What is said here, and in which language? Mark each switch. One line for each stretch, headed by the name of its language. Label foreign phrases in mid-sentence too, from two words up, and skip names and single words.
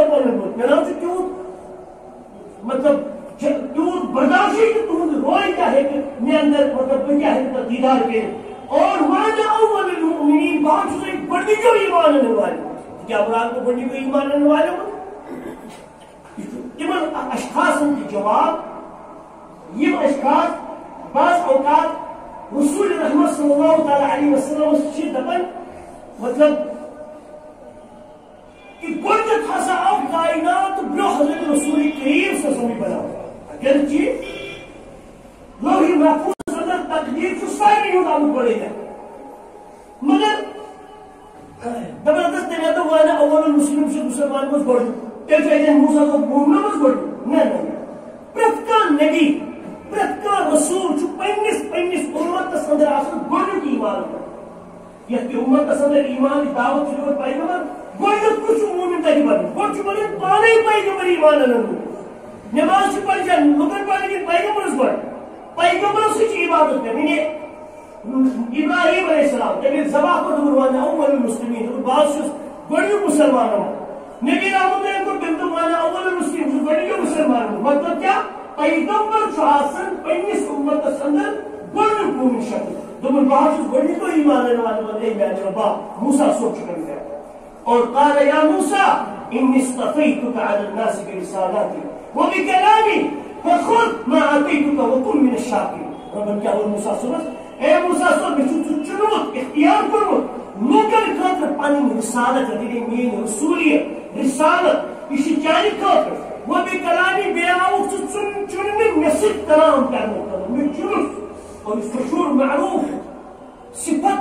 Kashmiri: دوٚپ پنُن بُتھ مےٚ نہ حظ چھُ تیوٗت مطلب تیوٗت برداشٕے تہٕ تُہُنٛد روے کیٛاہ ہیٚکہِ مےٚ اندر مطلب بہٕ کیٛاہ ہیٚکہٕ تَتھ دیٖدار کٔرِتھ اور وَنہِ
Arabic: اول المؤمنیٖن
Kashmiri: بہٕ حظ چھُس گۄڈنِکیو ایٖمان اَنن والیو کیٛاہ بہٕ حظ گۄڈنِکیو ایٖمان اَنن والیو یہِ چھُ تِمن اشخاصن تہِ جواب یِم اشخاص بعض اوقات رسول رحمت
Arabic: صلی اللہ تعالیٰ علیہ وسلم
Kashmiri: چھِ دپان مطلب کہ گۄڈنیٚتھ ہسا آو کائنات برٛونٛہہ حضرت رسول کریم
Arabic: صلی اللہ علیہ وسلم
Kashmiri: بناونہٕ اگرچہِ لوح محفوظس اندر تقدیٖر چھُ سارنٕے ہُنٛد آمُت گۄڈٕے مگر زبردست تٔمۍ دوٚپ وَنہِ
Arabic: اول المسلم
Kashmiri: چھُ مُسلمان منٛز گۄڈنیُک تیٚلہِ چھُ اَتٮ۪ن موسیٰ صٲب مومنن منٛز گۄڈنیُک نہ پرٛٮ۪تھ کانٛہہ نبی پرٛٮ۪تھ کانٛہہ رسوٗل چھُ پننِس اُمتس اندر آسان گۄڈنیُک ایٖمان اَنُن یتھ تہِ اُمتس اندر ایٖمانٕچ دعوت چھِ دِوان پیغمبر گۄڈنیُک کُس چھُ مومن تتہِ بنُن گۄڈٕ چھُ بنُن پانے پیغمبر ایٖمان انن نماز چھِ پرچن لُکن پرنہِ کِنہٕ پیغمبرس گۄڈٕ پیغمبرس سۭتۍ چھِ عبادت کرٕنۍ ابراہیم
Arabic: علیہ السلام
Kashmiri: تٔمۍ ذبح کوٚر دوٚپُن وَنہِ
Arabic: اول المسلمیٖن
Kashmiri: دوٚپُن بہٕ حظ چھُس گۄڈنیُک مُسلمانن منٛز نبی رحمت اللہ کوٚر تٔمۍ دوٚپ وَنہِ
Arabic: اول المسلم
Kashmiri: چھُس گۄڈنِکیو مُسلمانن منٛز مطلب کیٛاہ پیغمبر چھُ آسان پننِس اُمتس اندر گۄڈنیُک مومن شخص دوٚپُن بہٕ حظ چھُس گۄڈنِکیو ایٖمان انن والٮ۪ن منٛز اے میانہِ رۄبا موسیٰ صٲب چھُ کران اور
Arabic: قال یا موسیٰ إني اصطفيتك على الناس برسالاتي وبكلامي فخذ ما آتيتك وكن من الشاكرين
Kashmiri: ربن کیٛاہ ووٚن موسیٰ صٲبس اے موسیٰ صٲب مےٚ چھُ ژٕ چُنمُت اختیار کوٚرمُت لوٗکن خٲطرٕ پنٕنۍ رِسالت یہِ گٔے میٲنۍ رسوٗلیت رِسالت یہِ چھِ چانہِ خٲطرٕ وبکلامی بیٚیہِ آوُکھ ژٕ چُننہٕ مےٚ سۭتۍ کلام کرنہٕ خٲطرٕ مےٚ چُنُتھ اور یُس مشہوٗر معروٗف صفت